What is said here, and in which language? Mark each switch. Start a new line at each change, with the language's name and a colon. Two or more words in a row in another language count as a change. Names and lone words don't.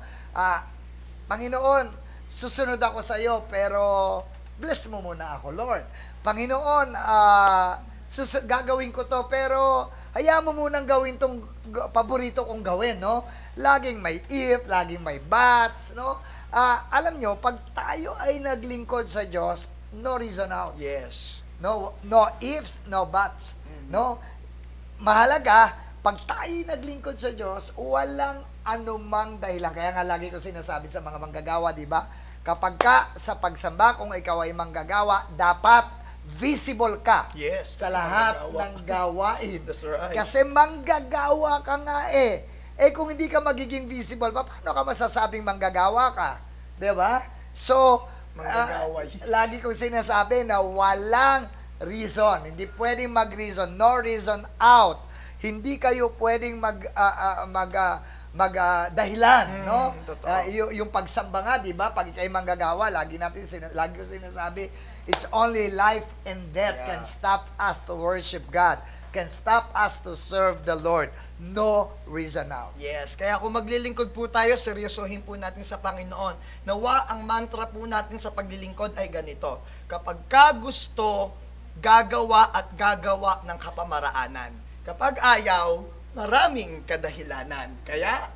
Filipino: Panginoon, susunod ako sa iyo pero bless mo muna ako, Lord. Panginoon, gagawin ko to pero hayaan mo munang gawin tong paborito kong gawin, no? Laging may if, laging may buts, no? Alam nyo, pag tayo ay naglingkod sa Diyos,
English: no reason out. Yes. No ifs, no buts. No?
Filipino: Mahalaga, pag tayo naglingkod sa Diyos, walang anumang dahilan. Kaya nga lagi ko sinasabi sa mga manggagawa, di ba? Kapag ka sa pagsamba, kung ikaw ay manggagawa, dapat visible ka
English: Yes,
Filipino: sa kasi lahat manggagawa. ng gawain.
English: That's right.
Filipino: Kasi manggagawa ka nga kung hindi ka magiging visible, paano ka masasabing manggagawa ka? Di ba? So, Manggagawa yan. lagi kong sinasabi na walang reason. Hindi pwedeng mag-reason.
English: No reason out.
Filipino: Hindi kayo pwedeng dahilan, no? Totoo. Yung pagsamba nga, di ba? Pag ikay manggagawa, lagi ko sinasabi,
English: it's only life and death can stop us to worship God, can stop us to serve the Lord. No reason now. Yes,
Filipino: kaya kung maglilingkod po tayo, seryosohin po natin sa Panginoon. Nawa ang mantra po natin sa paglilingkod ay ganito: kapag ka gusto, gagawa at gagawa ng kapamaraanan. Kapag ayaw, maraming kadahilanan. Kaya,